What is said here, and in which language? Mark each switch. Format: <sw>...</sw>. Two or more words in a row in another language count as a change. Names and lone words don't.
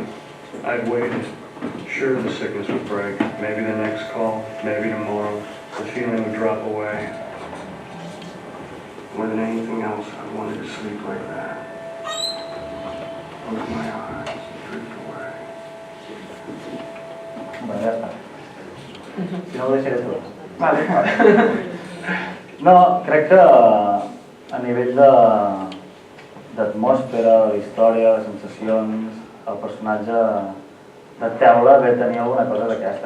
<en>I'd waited. Sure, the sickness would break. Maybe the next call, maybe tomorrow. The feeling would drop away. More than anything else, I wanted to sleep like that. Close my eyes, drift away.</en> <ca>Bueno, ja està. Si no ho deixaré tot. Vale. No, crec que a nivell d'atmosfera, de història, de sensacions, el personatge de Teula ve tenir alguna cosa d'aquesta.</ca>